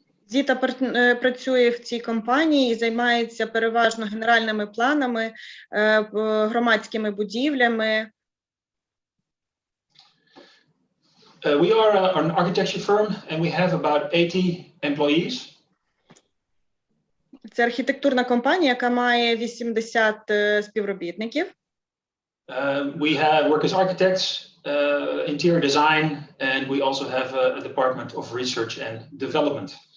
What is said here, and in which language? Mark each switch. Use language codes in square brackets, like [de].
[uk] Zita працює в цій компанії і займається переважно генеральними планами, громадськими будівлями. [en] We are an architecture firm and we have about 80 employees. [uk] Це архітектурна компанія, яка має 80 співробітників. [en] We work as architects, interior design, and we also have a department of research and development.